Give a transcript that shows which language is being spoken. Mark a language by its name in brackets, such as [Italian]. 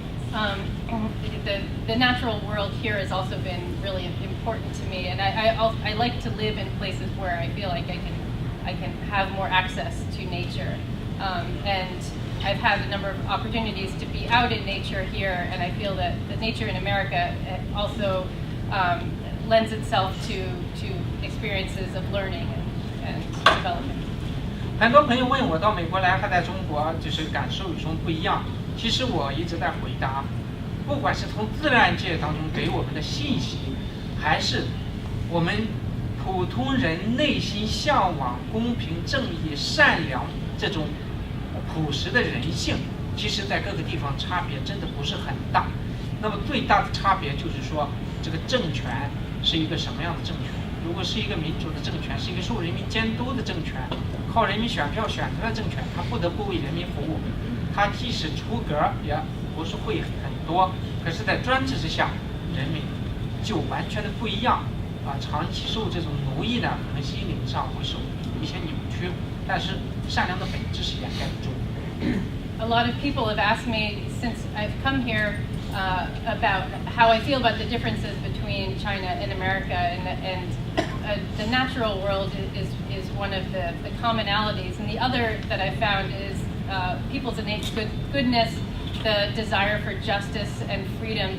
[English] The natural world here has also been really important to me, and I like to live in places where I feel like I can have more access to nature. And I've had a number of opportunities to be out in nature here, and I feel that the nature in America also lends itself to experiences of learning and development. [Chinese] 很多朋友问我到美国来和在中国就是感受有什么不一样，其实我一直在回答，不管是从自然界当中给我们的信息，还是我们普通人内心向往公平、正义、善良这种朴实的人性，其实在各个地方差别真的不是很大。那么最大的差别就是说，这个政权是一个什么样的政权？如果是一个民主的政权，是一个受人民监督的政权，靠人民选票选出来的政权，它不得不为人民服务，它即使出格也不是会很多，可是，在专制之下，人民就完全的不一样啊！长期受这种奴役呢，可能心灵上会受一些扭曲，但是善良的本质是掩盖不住。 [English] A lot of people have asked me since I've come here about how I feel about the differences between China and America, and the natural world is one of the commonalities, and the other that I found is people's innate goodness, the desire for justice and freedom.